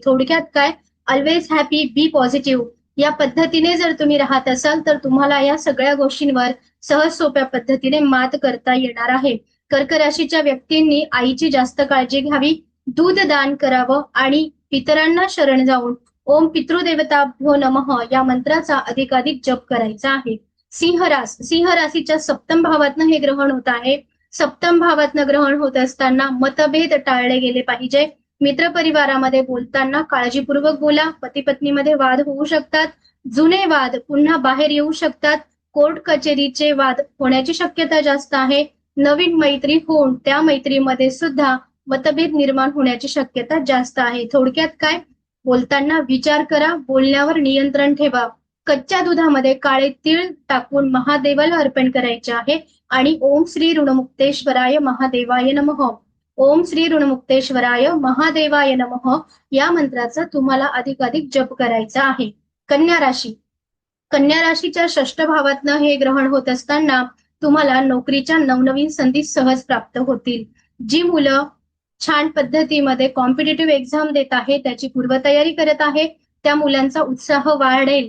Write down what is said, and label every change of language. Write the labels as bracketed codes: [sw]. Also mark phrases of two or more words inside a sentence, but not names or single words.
[mr] थोडक्यात काय, [en] always happy, be positive [mr] या पद्धतीने जर तुम्ही राहत असाल तर तुम्हाला या सगळ्या गोष्टींवर सहज सोप्या पद्धतीने मात करता येणार आहे. कर्क राशीच्या व्यक्तींनी आईची जास्त काळजी घ्यावी, दूध दान करावं आणि पितरांना शरण जाऊन [sa] ओम पितृदेवताभ्यो नमः [mr] या मंत्राचा अधिकाधिक जप करायचा आहे. सिंह राशीच्या सप्तम भावातनं हे ग्रहण होत आहे. सप्तम भावातनं ग्रहण होत असताना मतभेद टाळले गेले पाहिजे. मित्रपरिवारामध्ये बोलताना काळजीपूर्वक बोला. पती पत्नीमध्ये वाद होऊ शकतात, जुने वाद पुन्हा बाहेर येऊ शकतात, कोर्ट कचेरीचे वाद होण्याची शक्यता जास्त आहे. नवीन मैत्री होऊन त्या मैत्रीमध्ये सुद्धा मतभेद निर्माण होण्याची शक्यता जास्त आहे. थोडक्यात काय, बोलताना विचार करा, बोलण्यावर नियंत्रण ठेवा. कच्च्या दुधामध्ये काळे तीळ टाकून महादेवाला अर्पण करायचे आहे आणि [sa] ओम श्री ऋणमुक्तेश्वराय महादेवाय नमः, ओम श्री ऋणमुक्तेश्वराय महादेवाय नमः [mr] या मंत्राचा तुम्हाला अधिकाधिक जप करायचा आहे. कन्या राशीच्या षष्ठ भावातनं हे ग्रहण होत असताना तुम्हाला नोकरीच्या नवनवीन संधी सहज प्राप्त होतील. जी मुलं छान पद्धतीमध्ये [en] competitive exam [mr] देत आहे, त्याची पूर्वतयारी करत आहे, त्या मुलांचा उत्साह वाढेल.